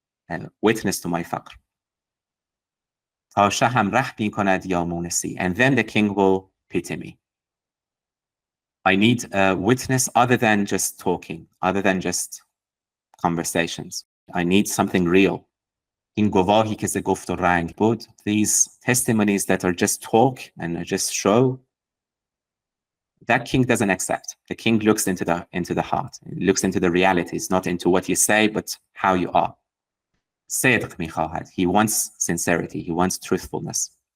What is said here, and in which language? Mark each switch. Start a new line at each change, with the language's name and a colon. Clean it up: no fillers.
English: A witness to my faqr.
Persian: تا شهم رحمی کند یا مونسی.
English: And then the king will pity me. I need a witness other than just talking, other than just conversations. I need something real.
Persian: این گواهی که ز گفت و رنگ بود.
English: These testimonies that are just talk and just show, that king doesn't accept. The king looks into the heart. He looks into the realities, not into what you say, but how you are.
Persian: صدق می‌خواهد.
English: He wants sincerity. He wants truthfulness.